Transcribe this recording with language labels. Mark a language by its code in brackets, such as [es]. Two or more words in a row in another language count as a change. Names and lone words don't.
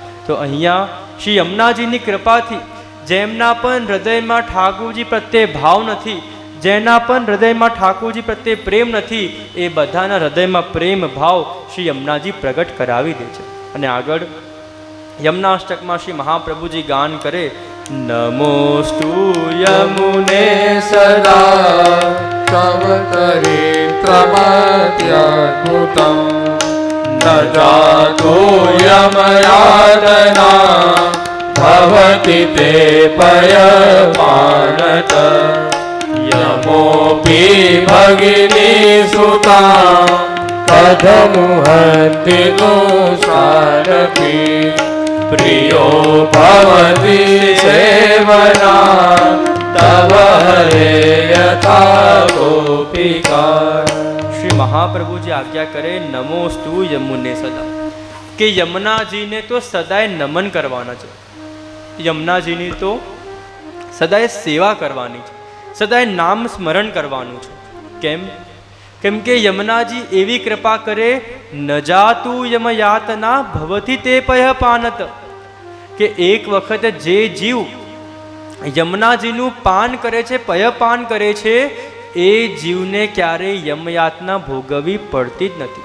[gu] તો અહીંયા શ્રી યમુનાજીની કૃપાથી જેમના પણ હૃદયમાં ઠાકોરજી પ્રત્યે ભાવ નથી, જેના પણ હૃદયમાં ઠાકોરજી પ્રત્યે પ્રેમ નથી, એ બધાના હૃદયમાં પ્રેમ ભાવ શ્રી યમુનાજી પ્રગટ કરાવી દે છે. અને આગળ યમુનાષ્ટકમાં શ્રી મહાપ્રભુજી ગાન કરે, [sa] नमोस्तु यमुने सदा चरित्रमत्यद्भुतम जातो यमयातना भवति ते पयपानत यमोऽपि भगिनी सुता कथमुहन्ति दोषारपि प्रियो भवति सेवना तव हरे यथा गोपिका। [gu] શ્રી મહાપ્રભુ જી આજ્ઞા કરે [sa] नमोस्तु यमुने सदा, [gu] કે યમુનાજીને તો સદાય નમન કરવાના છે, યમુનાજીની તો સદાય સેવા કરવાની છે, સદાય નામ સ્મરણ કરવાનું છે. કેમ કે યમુનાજી એવી કૃપા કરે [sa] न जातुं यमयातना भवती ते पय पानत, [gu] કે એક વખત જે જીવ યમુનાજીનું પાન કરે છે, પયપાન કરે છે, એ જીવને ક્યારેય યમયાતના ભોગવવી પડતી જ નથી.